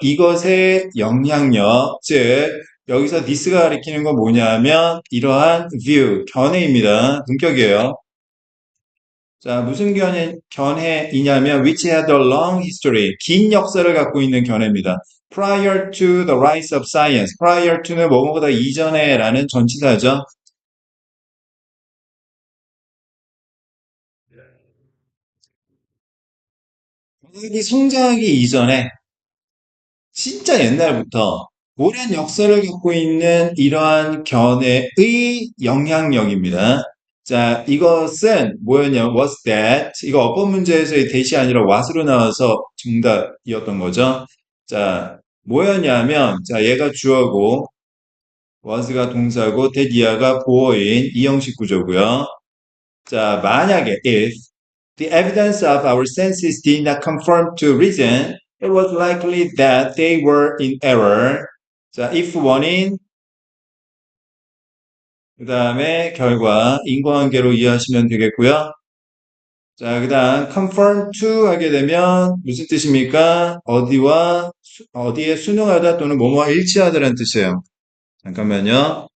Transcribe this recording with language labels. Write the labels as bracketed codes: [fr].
[ko] 이것의 영향력, 즉 여기서 this가 가리키는 건 뭐냐면 이러한 view, 견해입니다. 본격이에요. 자, 무슨 견해이냐면 [en] which had a long history, [ko] 긴 역사를 갖고 있는 견해입니다. [en] Prior to the rise of science. [ko] Prior to는 뭐뭐보다 이전에라는 전치사죠. 과학이 성장하기 이전에 진짜 옛날부터 오랜 역사를 갖고 있는 이러한 견해의 영향력입니다. 자, 이것은 뭐였냐? [en] Was that? [ko] 이거 어법 문제에서의 that이 아니라 what으로 나와서 정답이었던 거죠. 자, 뭐였냐면, 자, 얘가 주어고, was가 동사고, that 이하가 보어인 이 형식 구조고요. 자, 만약에 [en] if the evidence of our senses did not conform to reason, it was likely that they were in error. [ko] 자, if 원인, 그 다음에 결과, 인과관계로 이해하시면 되겠고요. 자, 그 다음 conform to 하게 되면 무슨 뜻입니까? 어디에 순응하다 또는 뭐뭐와 일치하다라는 뜻이에요. 잠깐만요.